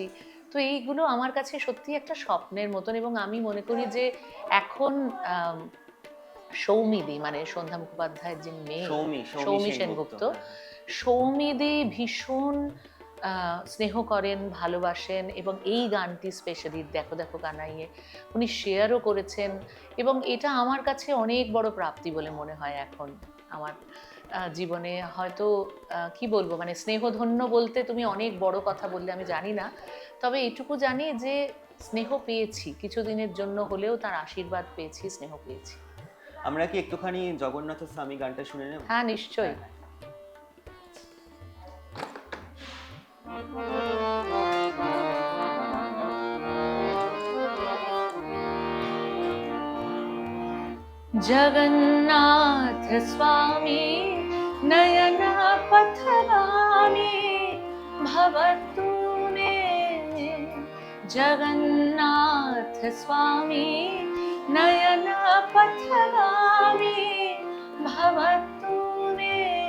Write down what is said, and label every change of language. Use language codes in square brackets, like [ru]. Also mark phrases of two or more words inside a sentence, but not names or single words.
[bn] তো এইগুলো আমার কাছে সত্যি একটা স্বপ্নের মতন, এবং আমি মনে করি যে এখন সৌমিদি মানে সন্ধ্যা মুখোপাধ্যায়ের যে মেয়ে সৌমি সেনগুপ্ত, সৌমিদি ভীষণ স্নেহ করেন, ভালোবাসেন, এবং এই গানটি স্পেশালি দেখো দেখো কানাইয়ে উনি শেয়ারও করেছেন, এবং এটা আমার কাছে অনেক বড় প্রাপ্তি বলে মনে হয় এখন আমার জীবনে। হয়তো কি বলবো, মানে স্নেহধন্য বলতে তুমি অনেক বড় কথা বললে আমি জানি না, তবে এটুকু জানি যে স্নেহ পেয়েছি, কিছুদিনের জন্য হলেও তার আশীর্বাদ পেয়েছি, স্নেহ পেয়েছি। আমরা কি একটুখানি জগন্নাথ স্বামী গানটা শুনে নেব? হ্যাঁ, নিশ্চয়ই। [sa] जगन्नाथ स्वामी नयन पथगामी भवतु मे, जगन्नाथ स्वामी नयन पथगामी भवतु मे।